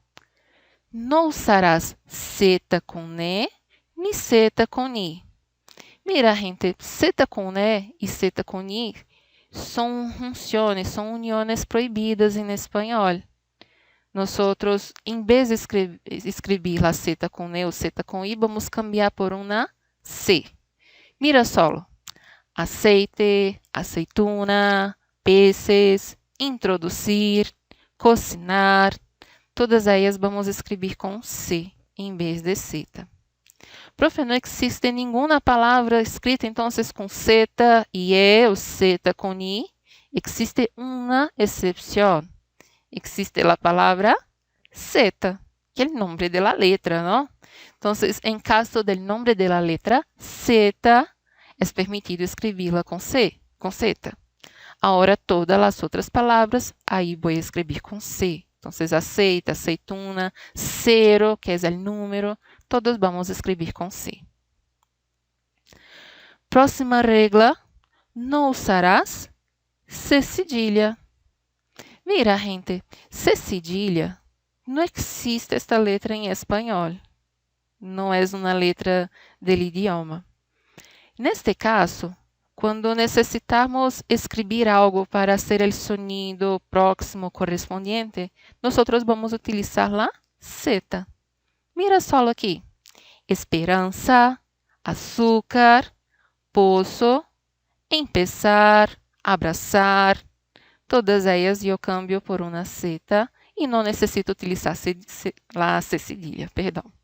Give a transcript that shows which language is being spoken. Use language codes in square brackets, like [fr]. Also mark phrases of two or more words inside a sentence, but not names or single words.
[pt] Não usarás Z com E, nem Z com I. Mira, gente, Z com E e Z com I são junções, são uniões proibidas em espanhol. Nós, em vez de escrever a Z com E ou Z com I, vamos cambiar por uma C. [es] Mira solo. Aceite, aceituna, peces, introduzir, cocinar. [pt] Todas elas vamos escrever com C em vez de Z. Profe, não existe nenhuma palavra escrita então com Z e E ou Z com I. Existe uma exceção. Existe a palavra Z, que é o nome da letra, não? Então, em caso do nome da letra Z, é permitido escrevê-la com Z. Agora, todas as outras palavras, aí vou escrever com C. Então, aceita, aceituna, cero, que é o número, todos vamos escrever com C. Próxima regra, não usarás C cedilha. Mira, gente, C cedilha, não existe esta letra em espanhol. Não é uma letra do idioma. Neste caso, quando necessitamos escrever algo para ser o [es] sonido próximo correspondiente, [pt] nós vamos utilizar a Z. Mira só aqui. Esperança, açúcar, poço, empezar, abraçar. Todas elas eu cambio por uma Z e não necessito utilizar a C cedilha, perdão.